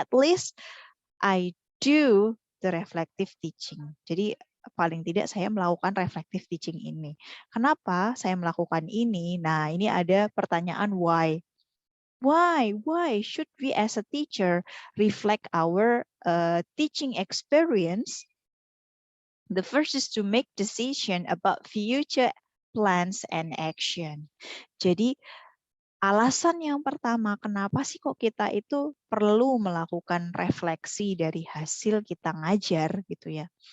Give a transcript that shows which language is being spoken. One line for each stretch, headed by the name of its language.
English: At least I do the reflective teaching.
Indonesian: Jadi paling tidak saya melakukan reflective teaching ini. Kenapa saya melakukan ini? Nah, ini ada pertanyaan why.
English: Why should we as a teacher reflect our teaching experience? The first is to make decision about future plans and action.
Indonesian: Jadi alasan yang pertama kenapa sih kok kita itu perlu melakukan refleksi dari hasil kita ngajar gitu ya.